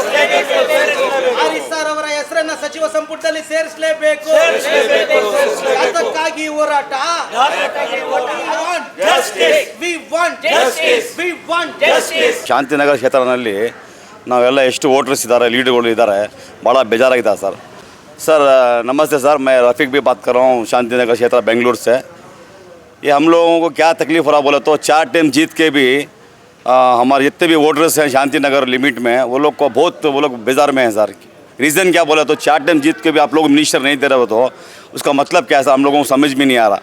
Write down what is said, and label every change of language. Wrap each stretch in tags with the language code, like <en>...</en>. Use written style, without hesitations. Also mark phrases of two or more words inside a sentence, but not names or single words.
<kn>ಆರಿಸ್ ಸರ್ ಅವರ ಹೆಸರನ್ನ ಸಚಿವ ಸಂಪುಟದಲ್ಲಿ ಸೇರಿಸಲೇಬೇಕು. ಅದಕ್ಕಾಗಿ ಹೋರಾಟ. ಶಾಂತಿನಗರ ಕ್ಷೇತ್ರದಲ್ಲಿ ನಾವೆಲ್ಲ ಎಷ್ಟು ವೋಟರ್ಸ್ ಇದ್ದಾರೆ, ಲೀಡರ್ಗಳು ಇದ್ದಾರೆ, ಭಾಳ ಬೇಜಾರಾಗಿದ್ದಾರೆ ಸರ್.</kn> <hi>सर नमस्ते सर, मैं रफ़ीक भी बात कर रहा हूँ शांतिनगर क्षेत्र बेंगलुरु से। ये हम लोगों को क्या तकलीफ़ हो रहा बोले तो 4 टाइम जीत के भी हमारे जितने भी वोटर्स हैं शांतिनगर लिमिट में वो लोग को बहुत वो लोग बेजार में हैं सर। रीज़न क्या बोले तो 4 टाइम जीत के भी आप लोग मिनिस्टर नहीं दे रहे हो तो उसका मतलब क्या है सर, हम लोगों को समझ में नहीं आ रहा।</hi>